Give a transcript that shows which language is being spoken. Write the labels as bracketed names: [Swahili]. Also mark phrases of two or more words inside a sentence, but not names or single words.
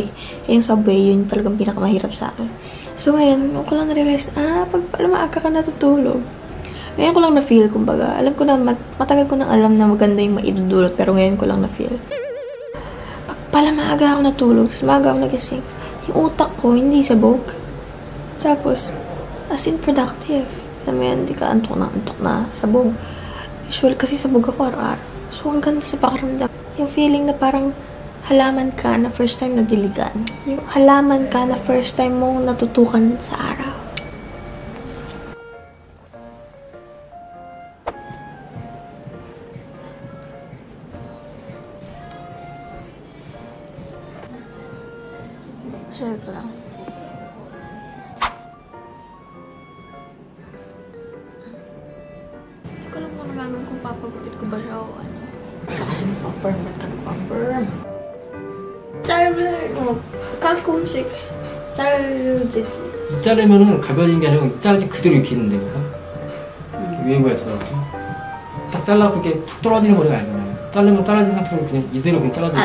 [Filipino] Yung subway, yun talagang pinakamahirap sa akin. So ngayon, ko lang na-realize, pag pala maaga ka natutulog, Ngayon ko lang na-feel, kumbaga. Alam ko na, matagal ko nang alam na maganda yung maidudulot, pero ngayon ko lang na-feel. Pala maaga ako natulog, tapos maaga ako nagising. Yung utak ko, hindi sabog. Tapos, [English] as in productive. [Filipino] Alam mo yan, hindi ka antok na, sabog. Usual, kasi sabog ako araw-araw. So, ang ganda sa pakiramdam. Yung feeling na parang halaman ka na [English] first time [Filipino] na diligan. Yung halaman ka na [English] first time [Filipino] mong natutukan sa araw. Share ko lang. Hindi ko lang muna namin kung papagupit ko ba siya o ano. Kasi magpa-perm, ba't ka nagpa-perm? [Korean] 가끔씩 자르듯이. 이 자르면은 가벼워진 게 아니고 자르지 그대로 이렇게 있는데 그래서 유행어였어. 딱 잘라고 이렇게 툭 떨어지는 머리가 아니잖아요. 자르면 잘라진 상태로 그냥 이대로 그냥 잘라져.